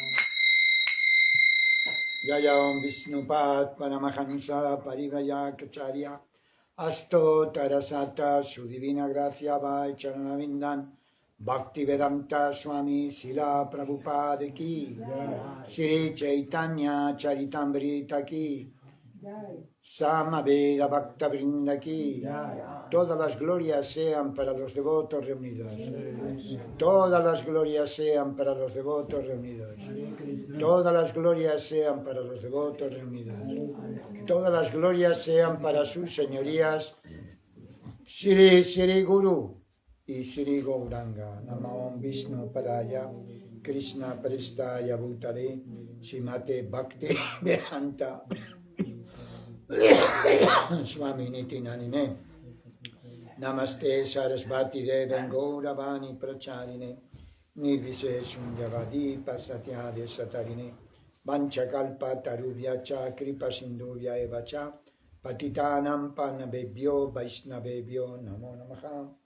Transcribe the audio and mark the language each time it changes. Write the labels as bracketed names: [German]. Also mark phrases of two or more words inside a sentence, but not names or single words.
[Sanskrit] Jaya Om Vishnupad Paramahansa Parivrayakacharya Asto Tarasata [Spanish] Su Divina Gracia [Sanskrit] Vai Charanavindan Bhaktivedanta Swami Sila Prabhupada Ki Sri Chaitanya Charitamrita Ki Samaveda Bhakta Vrinda Ki. [Spanish] Todas las glorias sean para los devotos reunidos. Todas las glorias sean para los devotos reunidos. Todas las glorias sean para los devotos reunidos. Todas las glorias sean para sus señorías Shri Shri Guru y Shri Gauranga. [Sanskrit] Namo Vishnu Padaya Krishna Prestaya Bhutale Srimate Bhakti Vedanta Swami Niti Nanine Namaste Sarasvati Deve Gauravani Pracharine Nirvise Sunjavadi Pasatyade Satarine Vanchakalpa Tarubhya Cha Kripa Sindhuvya Eva Cha Patitanam Panabebhyo Vaishnavebhyo Namo Namaha.